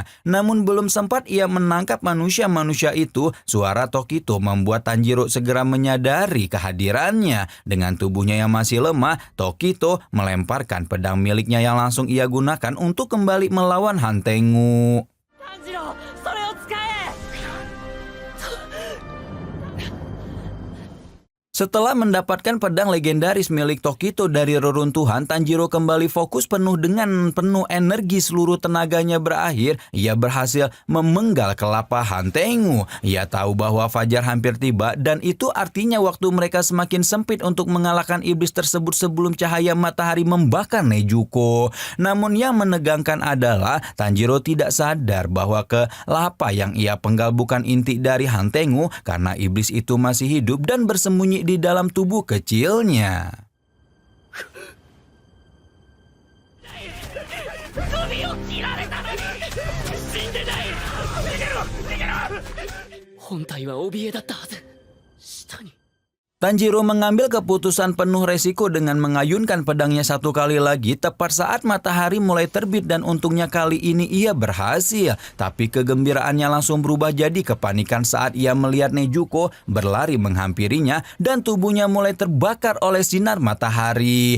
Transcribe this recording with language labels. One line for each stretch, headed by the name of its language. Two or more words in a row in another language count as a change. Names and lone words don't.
Indonesian: Namun belum sempat ia menangkap manusia-manusia itu, suara Tokito membuat Tanjiro segera menyadari kehadirannya. Dengan tubuhnya yang masih lemah, Tokito melemparkan pedang miliknya yang langsung ia gunakan untuk kembali melawan Hantengu.
Japanese: Tanjiro, それを使え!
Indonesian: Setelah mendapatkan pedang legendaris milik Tokito dari reruntuhan, Tanjiro kembali fokus penuh dengan penuh energi. Seluruh tenaganya berakhir. Ia berhasil memenggal kelapa Hantengu. Ia tahu bahwa fajar hampir tiba dan itu artinya waktu mereka semakin sempit untuk mengalahkan iblis tersebut sebelum cahaya matahari membakar Nezuko. Namun yang menegangkan adalah Tanjiro tidak sadar bahwa kelapa yang ia penggal bukan inti dari Hantengu karena iblis itu masih hidup dan bersembunyi di dalam tubuh kecilnya.
Japanese: 首を切られたのに死んでない。逃げろ逃げろ。本体は怯えだったはず。下に
Indonesian: Tanjiro mengambil keputusan penuh resiko dengan mengayunkan pedangnya satu kali lagi tepat saat matahari mulai terbit dan untungnya kali ini ia berhasil. Tapi kegembiraannya langsung berubah jadi kepanikan saat ia melihat Nezuko berlari menghampirinya dan tubuhnya mulai terbakar oleh sinar matahari.